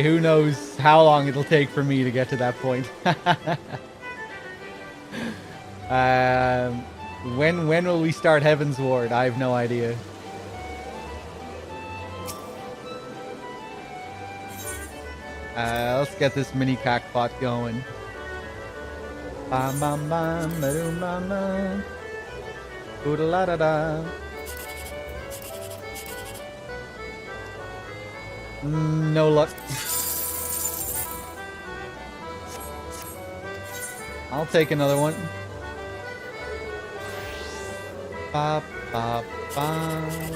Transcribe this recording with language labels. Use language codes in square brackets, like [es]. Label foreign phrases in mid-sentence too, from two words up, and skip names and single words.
[en] Who knows how long it'll take for me to get to that point. When will we start Heaven's Ward? I have no idea. Let's get this mini Cacpot going. Bam bam bam ba-doom bam bam. Oodle-la-da-da. No luck. I'll take another one. Ba ba ba.